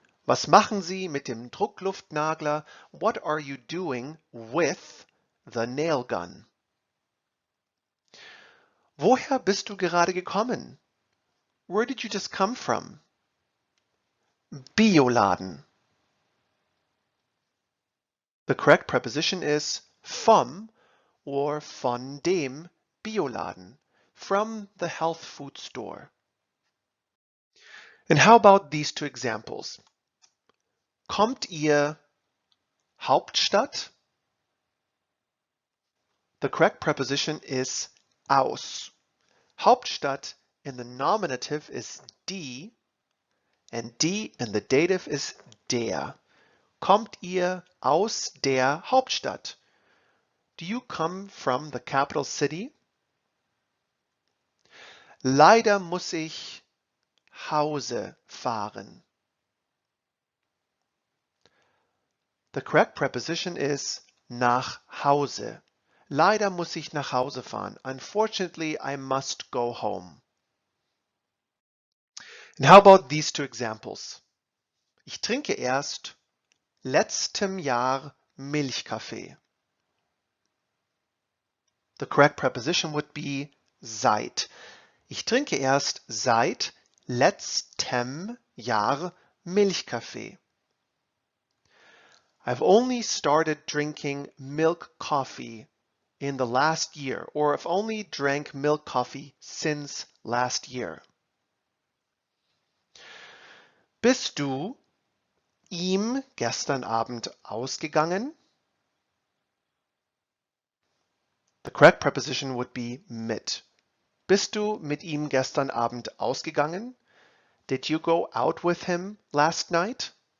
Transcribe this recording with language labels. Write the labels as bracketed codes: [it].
[de] Was machen Sie mit dem Druckluftnagler? [en] What are you doing with the nail gun? [de] Woher bist du gerade gekommen? [en] Where did you just come from? [de] Bioladen. [en] The correct preposition is vom or von dem Bioladen, from the health food store. And how about these two examples? [de] Kommt ihr Hauptstadt? [en] The correct preposition is aus. Hauptstadt in the nominative is die, and die in the dative is der. [de] Kommt ihr aus der Hauptstadt? [en] Do you come from the capital city? [de] Leider muss ich Hause fahren. [en] The correct preposition is nach Hause. [de] Leider muss ich nach Hause fahren. [en] Unfortunately, I must go home. And how about these two examples? [de] Ich trinke erst letztem Jahr Milchkaffee. [en] The correct preposition would be seit. [de] Ich trinke erst seit letztem Jahr Milchkaffee. [en] I've only started drinking milk coffee in the last year, or I've only drank milk coffee since last year. [de] Bist du ihm gestern Abend ausgegangen? [en] The correct preposition would be mit. [de] Bist du mit ihm gestern Abend ausgegangen? [en] Did you go out with him last night?